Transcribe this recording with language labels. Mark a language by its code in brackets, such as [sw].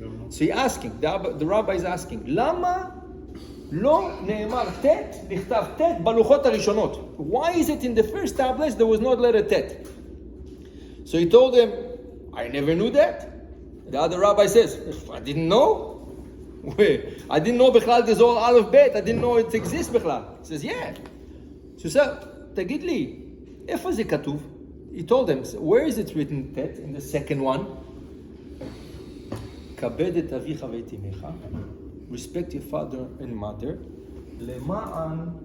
[en] So he's asking, the rabbi is asking, [he] למה לא נאמר tet, נכתב tet בלוחות הראשונות? [en] Why is it in the first tablets there was not letter tet? So he told him, I never knew that. The other rabbi says, I didn't know. I didn't know בכלל there's all aleph bet. I didn't know it exists בכלל. He says, yeah. So he said, [he] תגיד לי, איפה זה כתוב? [en] He told him, where is it written tet in the second one? [he] כבד את אביך ואת אמך, [en] respect your father and mother, [he] למען